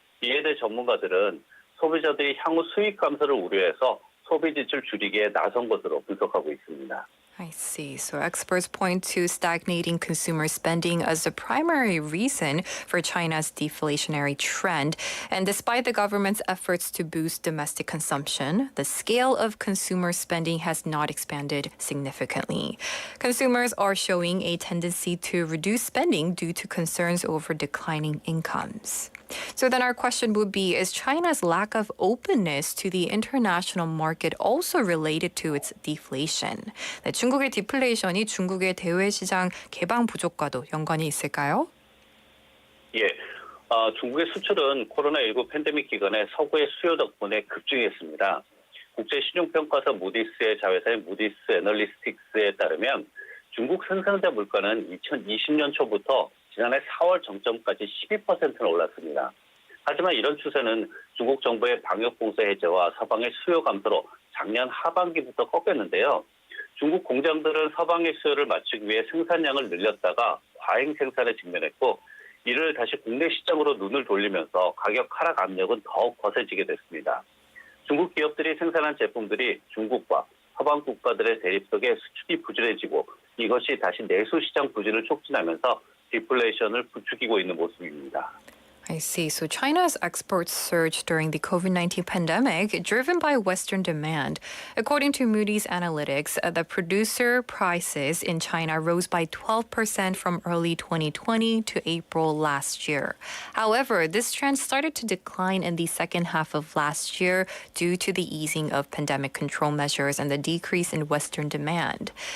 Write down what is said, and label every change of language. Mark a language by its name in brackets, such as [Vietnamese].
[Korean] 이에 대해 전문가들은 소비자들이 향후 수익 감소를 우려해서 소비 지출 줄이기에 나선 것으로 분석하고 있습니다. [English] I see. So experts point to stagnating consumer spending as the primary reason for China's deflationary trend. And despite the government's efforts to boost domestic consumption, the scale of consumer spending has not expanded significantly. Consumers are showing a tendency to reduce spending due to concerns over declining incomes. So then our question would be, is China's lack of openness to the international market also related to its deflation? [Korean] 네, 중국의 디플레이션이 중국의 대외 시장 개방 부족과도 연관이 있을까요? 예, 중국의 수출은 코로나19 팬데믹 기간에 서구의 수요 덕분에 급증했습니다. 국제 신용평가사 무디스의 자회사인 무디스 애널리스틱스에 따르면 중국 생산자 물가는 2020년 초부터 지난해 4월 정점까지 12%나 올랐습니다. 하지만 이런 추세는 중국 정부의 방역 봉쇄 해제와 서방의 수요 감소로 작년 하반기부터 꺾였는데요. 중국 공장들은 서방의 수요를 맞추기 위해 생산량을 늘렸다가 과잉 생산에 직면했고 이를 다시 국내 시장으로 눈을 돌리면서 가격 하락 압력은 더욱 거세지게 됐습니다. 중국 기업들이 생산한 제품들이 중국과 서방 국가들의 대립 속에 수출이 부진해지고 이것이 다시 내수 시장 부진을 촉진하면서 디플레이션을 부추기고 있는 모습입니다. [English] I see. So China's exports surged during the COVID-19 pandemic, driven by Western demand. According to Moody's Analytics, the producer prices in China rose by 12% from early 2020 to April last year. However, this trend started to decline in the second half of last year due to the easing of pandemic control measures and the decrease in Western demand.